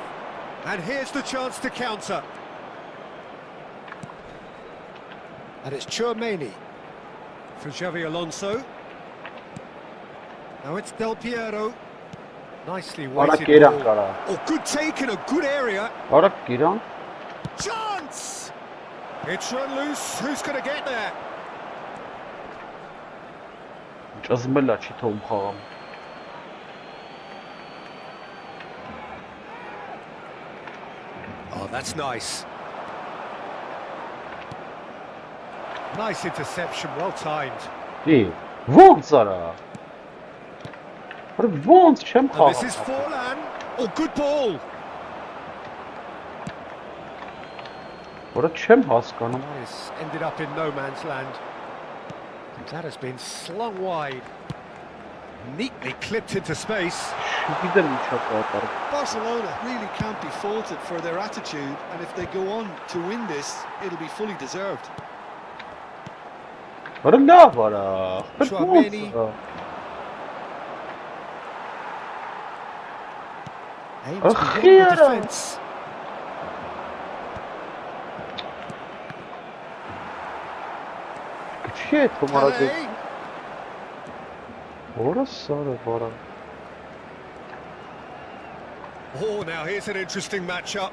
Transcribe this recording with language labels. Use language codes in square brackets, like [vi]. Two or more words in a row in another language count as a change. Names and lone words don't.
[en] And here's the chance to counter. And it's Tchouaméni for Xavi Alonso. Now it's Del Piero. Nicely [hy] Արա [en] weighted [hy] կերան [en] ball. [hy] կարա։ [en] Oh, good take in a good area. [hy] Արա կերան։ [en] Chance! It's run loose. Who's going to get there? [hy] Ճզմելա չի թողում խաղամ։ [en] Oh, that's nice. Nice interception, well timed. [hy] Դի, ո՞նց արա։ Արա ո՞նց չեմ [en] And this [hy] խաղամ։ [en] is Forlan. Oh, good ball. [hy] Արա չեմ հասկանում։ [en] This ended up in no man's land. That has been slung wide. Neatly clipped into space. [hy] Չգիտեմ ինչա կատարել։ [en] Barcelona really can't be faulted for their attitude, and if they go on to win this, it'll be fully deserved. [hy] Արա լավ արա։ [en] Tchouaméni. Aims beyond the defence. Shit, Pele. Oh, now here's an interesting matchup.